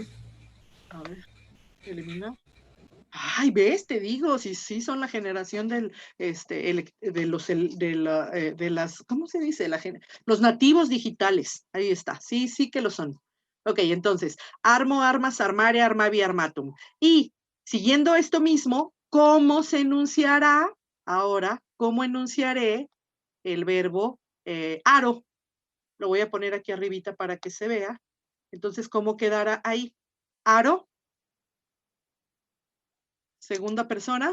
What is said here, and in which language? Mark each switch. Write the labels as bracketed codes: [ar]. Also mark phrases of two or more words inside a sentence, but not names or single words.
[es] A ver, eliminar. Ay, ves, te digo, sí son la generación de las, ¿cómo se dice? Los nativos digitales. Ahí está, sí que lo son. Ok, entonces, [la] armo, armas, armare, armavi, armatum. [es] Y siguiendo esto mismo, ¿cómo se enunciará ahora? ¿Cómo enunciaré el verbo aro? Lo voy a poner aquí arribita para que se vea. Entonces, ¿cómo quedará ahí? Aro. Segunda persona.